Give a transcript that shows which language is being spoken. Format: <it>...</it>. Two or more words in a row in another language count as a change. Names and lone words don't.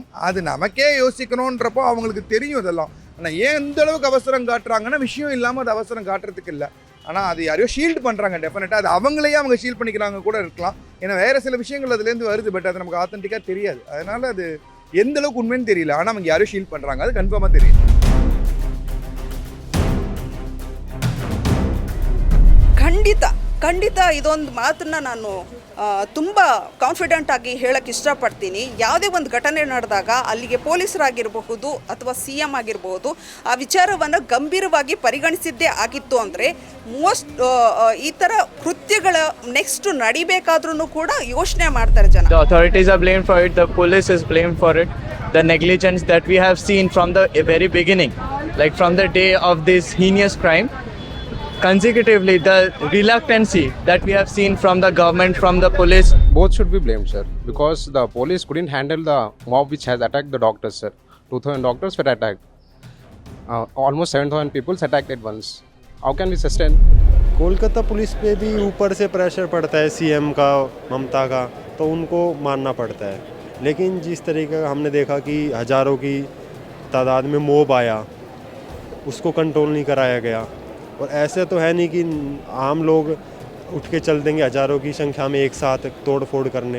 <ta>அது நமக்கே யோசிக்கணுன்றப்போ அவங்களுக்கு தெரியும் இதெல்லாம். ஆனால் ஏன் எந்த அளவுக்கு அவசரம் காட்டுறாங்கன்னா விஷயம் இல்லாமல் அது அவசரம் காட்டுறதுக்கு இல்லை. ஆனால் அது யாரையோ ஷீல்டு பண்ணுறாங்க. டெஃபினட்டாக அது அவங்களையே அவங்க ஷீல்ட் பண்ணிக்கிறாங்க கூட இருக்கலாம். ஏன்னா வேறு சில விஷயங்கள் அதுலேருந்து வருது, பட் அது நமக்கு ஆத்தென்டிக்காக தெரியாது. அதனால் அது எந்த அளவுக்கு உண்மைன்னு தெரியல. ஆனால் அவங்க யாரும் ஷீல்ட் பண்ணுறாங்க, அது கன்ஃபார்மாக தெரியும்.</ta> <kn>ಖಂಡಿತ ಇದೊಂದು ಮಾತನ್ನು ನಾನು ತುಂಬ ಕಾನ್ಫಿಡೆಂಟ್ ಆಗಿ ಹೇಳಕ್ಕೆ ಇಷ್ಟಪಡ್ತೀನಿ. ಯಾವುದೇ ಒಂದು ಘಟನೆ ನಡೆದಾಗ ಅಲ್ಲಿಗೆ ಪೊಲೀಸರಾಗಿರಬಹುದು ಅಥವಾ CM ಆಗಿರಬಹುದು ಆ ವಿಚಾರವನ್ನು ಗಂಭೀರವಾಗಿ ಪರಿಗಣಿಸಿದ್ದೇ ಆಗಿತ್ತು ಅಂದರೆ ಈ ಥರ ಕೃತ್ಯಗಳ ನೆಕ್ಸ್ಟ್ ನಡಿಬೇಕಾದ್ರೂ ಕೂಡ ಯೋಚನೆ ಮಾಡ್ತಾರೆ ಜನ.</kn> <en>The authorities are blamed for it, the police is blamed for it. The negligence that we have seen from the very beginning, like from the day of this heinous crime, consecutively the reluctancy that we have seen from the government, from the police. Both should be blamed, sir, because the police couldn't handle the mob which has attacked the doctors, sir. 2,000 doctors were attacked. Almost 7,000 people attacked at once. How can we sustain?</en> <hi>कोलकाता पुलिस पे भी ऊपर से प्रेशर पड़ता है सीएम का, ममता का, तो उनको मानना पड़ता है। लेकिन जिस तरीके का हमने देखा कि हज़ारों की तादाद में मोब आया, उसको कंट्रोल नहीं कराया गया। और ऐसे तो है नहीं कि आम लोग उठ के चल देंगे हज़ारों की संख्या में एक साथ तोड़ फोड़ करने।</hi>